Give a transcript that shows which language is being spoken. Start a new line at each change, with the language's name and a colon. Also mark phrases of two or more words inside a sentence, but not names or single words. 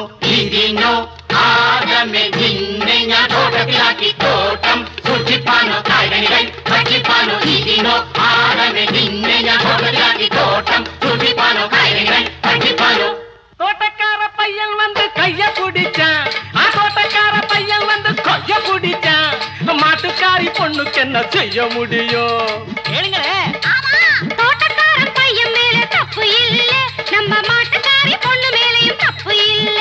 Malayalam: ഇതിനോ ആദമേ നിന്നെ ഞാൻ തോട്ടത്തിലാക്കി തോട്ടം സൂക്ഷിപ്പാനോ കായികനികൾ ഭക്ഷിപ്പാനോ ഇതിനോ ആദമേ നിന്നെ ഞാൻ തോട്ടത്തിലാക്കി തോട്ടം സൂക്ഷിപ്പാനോ കായികനികൾ ഭക്ഷിപ്പാനോ.
Tamil: தோட்டக்கார பையன் வந்து கைய பிடிச்சான். ஆ தோட்டக்கார பையன் வந்து கைய பிடிச்சான். மாட்டுக்காரி பொண்ணுக்கு என்ன செய்ய முடியும்? கேளுங்களே. தோட்டக்கார பையன் மேல தப்பு இல்ல, நம்ம மாட்டுக்காரி பொண்ணு மேலயும் தப்பு இல்ல.